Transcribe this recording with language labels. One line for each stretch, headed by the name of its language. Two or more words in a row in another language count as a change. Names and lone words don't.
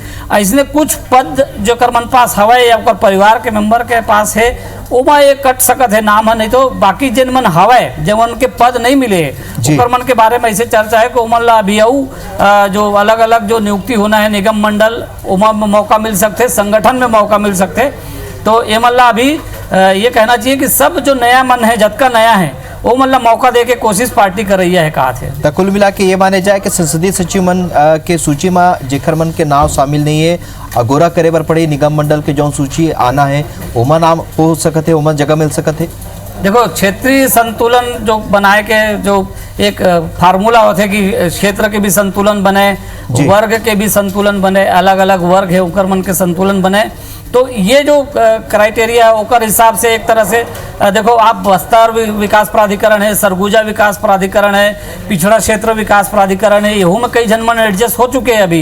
Chhattisgarhi: ऐसने कुछ पद जो कर मन पास हवा या ओकर परिवार के मेंबर के पास है ओमा ये कट सकत है नाम है, नहीं तो बाकी जिन मन हवाए जब उनके पद नहीं मिले ओकर मन के बारे में ऐसे चर्चा है कि उमन ला अभी जो अलग अलग जो नियुक्ति होना है निगम मंडल उमा में मौका मिल सकते, संगठन में मौका मिल सकते। तो ये मल्ला अभी ये कहना चाहिए कि सब जो नया मन है जतका नया है वो मतलब मौका दे के कोशिश पार्टी कर रही है कहा थे। तो कुल मिला के ये माने जाए कि संसदीय सचिव मन के सूची में जेखर मन के नाम शामिल नहीं है अगोरा करे बर पड़े निगम मंडल के जो सूची आना है ओमा नाम हो सकते, ओमा जगह मिल सकते है। देखो क्षेत्रीय संतुलन जो बनाए के जो एक फार्मूला होते कि क्षेत्र के भी संतुलन बने, वर्ग के भी संतुलन बने, अलग अलग वर्ग है उकर मन के संतुलन बने। तो ये जो क्राइटेरिया है ओकर हिसाब से एक तरह से देखो आप बस्तर विकास प्राधिकरण है, सरगुजा विकास प्राधिकरण है, पिछड़ा क्षेत्र विकास प्राधिकरण है, यहू में कई जन मन एडजस्ट हो चुके हैं।